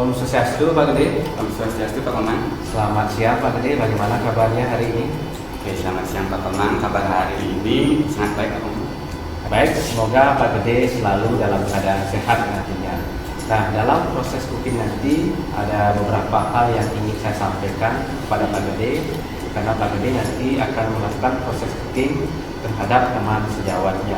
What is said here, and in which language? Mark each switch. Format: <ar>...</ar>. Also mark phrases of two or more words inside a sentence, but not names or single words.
<id>Swastiastu Pak Gede. Om Swastiastu Pak Komang. Selamat siang Pak Gede, bagaimana kabarnya hari ini? Oke, selamat siang Pak Komang. Kabar hari ini sangat baik Pak Komang. Baik, semoga Pak Gede selalu dalam keadaan sehat nantinya. Nah, dalam proses cooking nanti ada beberapa hal yang ingin saya sampaikan kepada Pak Gede, karena Pak Gede nanti akan melakukan proses cooking terhadap teman sejawatnya.</id>